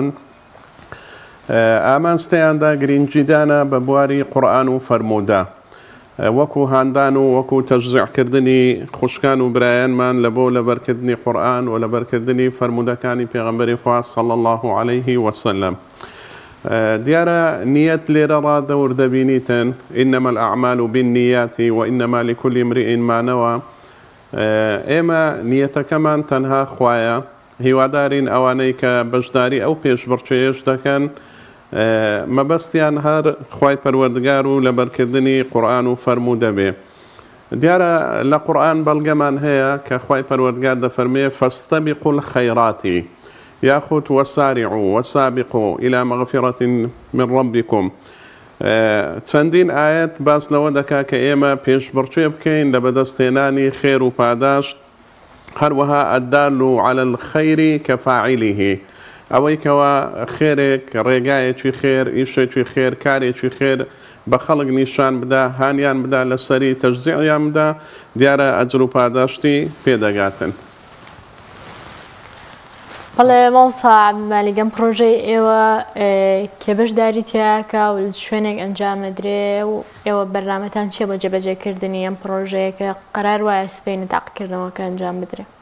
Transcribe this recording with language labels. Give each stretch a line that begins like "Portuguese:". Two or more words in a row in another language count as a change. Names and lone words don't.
Central Kurdish: ئامانجتەیاندا گرنگیدانە بە بواری قورئان و فەرموودە وەکو هاندان و وەکو تەشجیعکردنی خوشکان و برایانمان لە بۆ لەبەرکردنی قورئان و لەبەرکردنی فەرموودەکانی پێغەمبەری خوا
Arabic: صلی الله عليه وسلم.
Central Kurdish: دیارە نیەت لێرە ڕادەور دەبینیتن
Arabic: ئینەما الأعمال بالنیات وإنما لكل امرئ ما نوى.
Central Kurdish: ئێمە نیەتەکەمان تەنها خوایە. هیوادارین ئەوانەی کە بەشداری ئەو پێشبڕکێش دەکەن مەبەستیان هەر خوای پەروەردگار و لەبەرکردنی قورئان و فەرموو دەبێ. دیارە لە قورئان بەڵگەمان هەیە کە خوای پەروەردگار دەفەرمێ
Arabic: فاستبقوا الخيرات ياخذ وسارعوا وسابقوا إلى مغفرة من ربكم.
Central Kurdish: چەندین ئاەت باس لەوە دەکا کە ئێمە پێشبڕکێ بکەین لە بەدەستهێنانی خێر و پاداشت. هەروەها
Arabic: الدال على الخير كفاعله
Central Kurdish: ئەوەی کەوا خێرێک ڕێگایەکی خێر ئیشێکی خێر کارێکی خێر بە خەڵک نیشان بدا هانیان بدا لەسەری تەشجیعیان بدا دیارە ئەجر و پاداشتی پێدەگاتن. بەڵێ مامۆستا عەبدولمالیک پرۆژەی ئێوە کێ بەشداری تیاکە و شوێنێک ئەنجامەدرێ و ئێوە بەرنامەتان چییە بۆ جێبەجێکردنی ئەم پرۆژەیە کە قەرار وایە سبەینە تاقیکردنەوەکە ئەنجام بدرێ؟